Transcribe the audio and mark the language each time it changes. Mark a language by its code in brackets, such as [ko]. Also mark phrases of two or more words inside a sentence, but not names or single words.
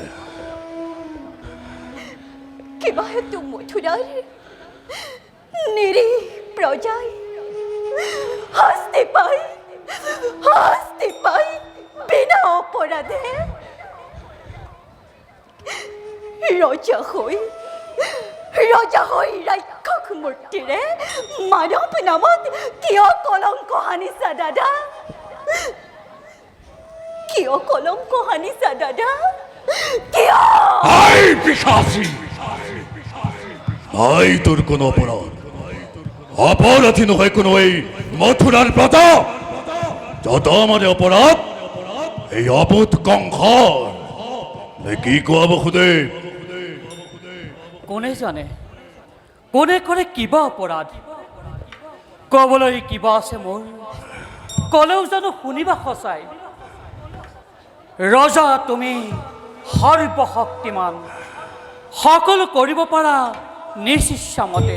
[as] কিবা হেতু মথুৰাৰ নিৰীহ প্ৰজাই শাস্তি পাই বিনা অপৰাধে ৰজা হৈ ৰাক্ষস মূৰ্তিৰে মানৱ নামত কিয় কলংক সানিছা দাদা? কিয় কলংক সানিছা দাদা? কিয়? আই পিশাচী, নাই তোৰ কোনো অপৰাধ, অপরাধী নহয় কোনো এই মথুরার প্রজা, যত মানে অপরাধ এই অবোধ কংসৰ। নে কি কোৱা বহুদেৱ? কোনে জানে কোনে কৰে কিবা অপৰাধ? ক'বলৈ কিবা আছে মোৰ, ক'লেও জানো শুনিবা সঁচাই? ৰজা তুমি সৰ্বশক্তিমান, সকলো কৰিব পাৰা নিজ ইচ্ছামতে।